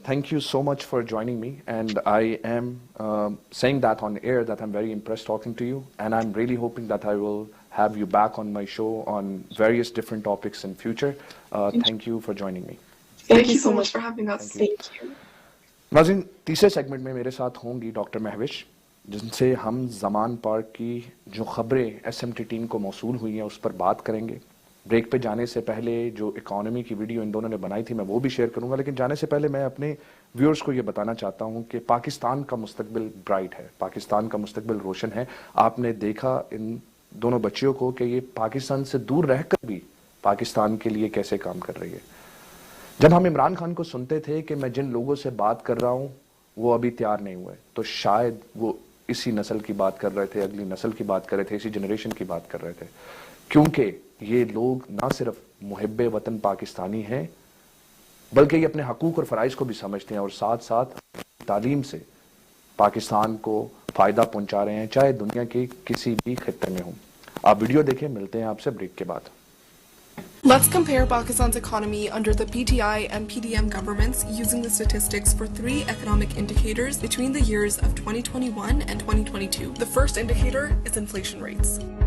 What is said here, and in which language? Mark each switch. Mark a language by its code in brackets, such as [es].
[en] Thank you so much for joining me. And I am saying that on air that I'm very impressed talking to you. And I'm really hoping that I will have you back on my show on various different topics in future. Thank you for joining me. Thank you so much for having us. Thank you. [hi] नाज़रीन, तीसरे segment में मेरे साथ होंगी doctor Mahwish, जिनसे हम ज़मान park की जो खबरें एसएमटी टीम को मौसूल हुई हैं उस पर बात करेंगे। ब्रेक पे जाने से पहले जो इकोनॉमी की वीडियो इन दोनों ने बनाई थी मैं वो भी शेयर करूंगा, लेकिन जाने से पहले मैं अपने व्यूअर्स को ये बताना चाहता हूं कि पाकिस्तान का मुस्तकबिल ब्राइट है, पाकिस्तान का मुस्तकबिल रोशन है। आपने देखा इन दोनों बच्चियों को कि ये पाकिस्तान से दूर रहकर भी पाकिस्तान के लिए कैसे काम कर रही है। जब हम इमरान खान को सुनते थे कि मैं जिन लोगों से बात कर रहा हूं वो अभी तैयार नहीं हुए, तो शायद वो इसी नस्ल की बात कर रहे थे, अगली नस्ल की बात कर रहे थे, इसी जनरेशन की बात कर रहे थे, क्योंकि ये लोग ना सिर्फ मुहिब्बे वतन पाकिस्तानी हैं बल्कि ये अपने हकूक और फराइज को भी समझते हैं और साथ साथ तालीम से पाकिस्तान को फायदा पहुंचा रहे हैं, चाहे दुनिया के किसी भी खित्ते में हो। आप वीडियो देखें, मिलते हैं आपसे ब्रेक के बाद। [en] Let's compare Pakistan's economy under the PTI and PDM governments using the statistics for 3 economic indicators between the years of 2021 and 2022. The first indicator is inflation rates.